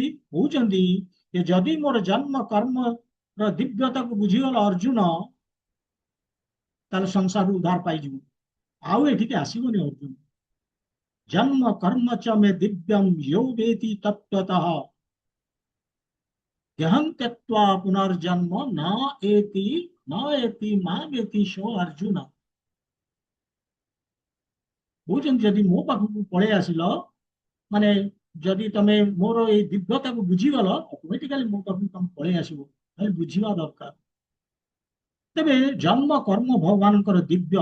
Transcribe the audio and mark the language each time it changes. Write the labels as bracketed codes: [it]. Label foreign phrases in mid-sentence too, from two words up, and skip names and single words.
[or] କହୁଛନ୍ତି ଯେ ଯଦି ମୋର ଜନ୍ମ କର୍ମର ଦିବ୍ୟତାକୁ ବୁଝିଗଲ ଅର୍ଜୁନ, ତାହେଲେ ସଂସାରରୁ ଉଦ୍ଧାର ପାଇଯିବୁ, ଆଉ ଏଠିକି ଆସିବନି ଅର୍ଜୁନ। [sa] ଜନ୍ମ କର୍ମ ଚ ମେ ଦିବ୍ୟମ୍ ୟୋ ବେତି ତତ୍ତ୍ୱତଃ ଦେହଂ ତ୍ୟକ୍ତ୍वा ପୁନର୍ଜନ୍ମ न एति मामेति ସୋ ଅର୍ଜୁନ। [or] କହୁଛନ୍ତି ଯଦି ମୋ ପାଖକୁ ପଳେଇ ଆସିଲ, ମାନେ ଯଦି ତମେ ମୋର ଏଇ ଦିବ୍ୟତାକୁ ବୁଝିଗଲ, ଅଟୋମେଟିକାଲି ମୋ ପାଖକୁ ତମେ ପଳେଇ ଆସିବ। ଖାଲି ବୁଝିବା ଦରକାର। ତେବେ ଜନ୍ମ କର୍ମ ଭଗବାନଙ୍କର ଦିବ୍ୟ।